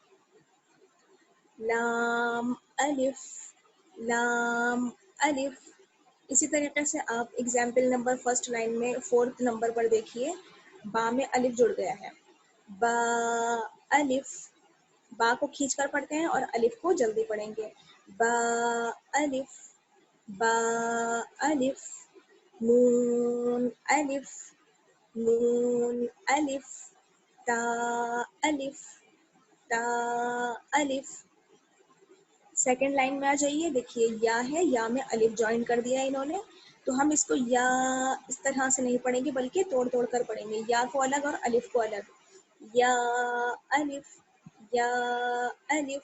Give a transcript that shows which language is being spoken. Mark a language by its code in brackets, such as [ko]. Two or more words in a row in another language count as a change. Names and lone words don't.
[ur] لام الف، لام الف. اسی طریقے سے آپ [en] example number [ur] 1 لائن میں 4 نمبر پر دیکھیے، با میں الف جڑ گیا ہے. با الف. با کو کھینچ کر پڑھتے ہیں اور الف کو جلدی پڑھیں گے. با الف، با الف. نون الف، نون الف. تا الف، تا الف. [en] second line [ur] میں آ جائیے، دیکھیے یا ہے، یا میں الف جوائن کر دیا انہوں نے. تو ہم اس کو یا اس طرح سے نہیں پڑھیں گے بلکہ توڑ توڑ کر پڑھیں گے. یا کو الگ اور الف کو الگ. یا الف، یا الف.